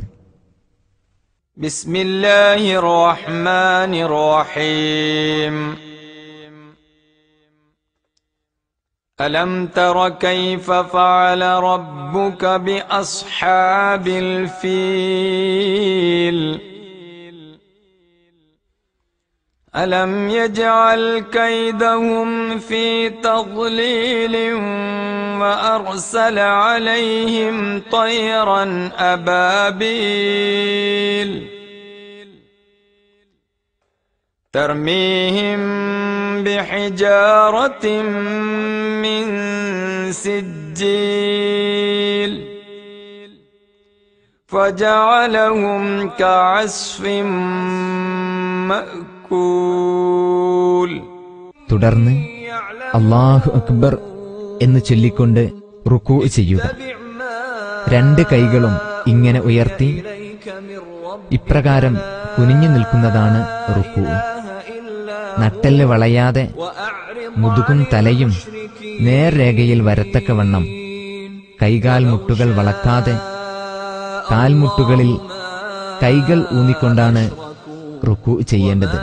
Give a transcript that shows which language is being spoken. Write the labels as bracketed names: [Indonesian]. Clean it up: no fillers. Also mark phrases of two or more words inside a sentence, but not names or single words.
[Arabic] بسم الله الرحمن الرحيم. ألم تر كيف فعل ربك بأصحاب الفيل. ألم يجعل كيدهم في تضليل وأرسل عليهم طيرا أبابيل ترميهم بحجارة من سجيل فجعلهم كعصف مأكول. [Malayalam] തുടർന്ന് [Arabic] الله أكبر [Malayalam] എന്ന് ചൊല്ലിക്കൊണ്ട് റുക്കൂ ചെയ്യുക. രണ്ട് കൈകളും ഇങ്ങനെ ഉയർത്തി ഇപ്രകാരം കുനിഞ്ഞു നിൽക്കുന്നതാണ് റുക്കൂ. നട്ടെല്ല് വളയാതെ മുതുകും തലയും നേർരേഖയിൽ വരത്തക്കവണ്ണം കൈകാൽ മുട്ടുകൾ വളക്കാതെ കാൽമുട്ടുകളിൽ കൈകൾ ഊന്നിക്കൊണ്ടാണ് റുക്കൂ ചെയ്യേണ്ടത്.